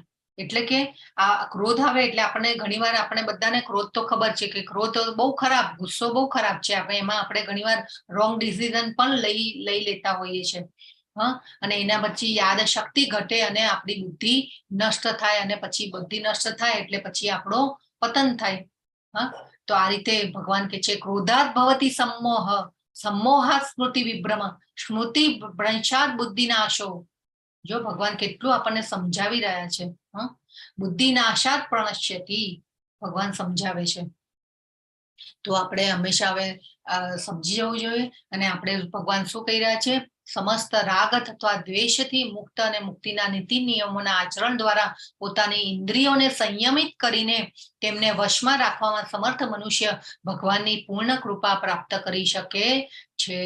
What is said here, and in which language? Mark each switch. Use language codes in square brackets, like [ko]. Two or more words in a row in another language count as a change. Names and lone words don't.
[gu] એટલે કે આ ક્રોધ આવે એટલે આપણને ઘણીવાર આપણે બધાને ક્રોધ તો ખબર છે કે ક્રોધ બહુ ખરાબ, ગુસ્સો બહુ ખરાબ છે. એમાં આપણે ઘણીવાર [en] wrong decision [gu] પણ લઈ લેતા હોઈએ છીએ. હા, અને એના પછી યાદ શક્તિ ઘટે અને આપણી બુદ્ધિ નષ્ટ થાય અને પછી બુદ્ધિ નષ્ટ થાય એટલે પછી આપણો પતન થાય. હા, તો આ રીતે ભગવાન કે છે [sa] क्रोधात भवती सम्मोहात स्मृति विभ्रम स्मृति भ्रंशात बुद्धि नाशो. [gu] જો ભગવાન કેટલું આપણને સમજાવી રહ્યા છે. [sa] बुद्धि नाशात प्रणश्यति [gu] ભગવાન સમજાવે છે. તો આપણે હંમેશા હવે સમજી જવું જોઈએ અને આપણે ભગવાન શું કહી રહ્યા છે? સમસ્ત રાગ અથવા દ્વેષથી મુક્ત અને મુક્તિના નીતિ નિયમોના આચરણ દ્વારા પોતાની ઇન્દ્રિયોને સંયમિત કરીને તેમને વશમાં રાખવામાં સમર્થ મનુષ્ય ભગવાનની પૂર્ણ કૃપા પ્રાપ્ત કરી શકે છે.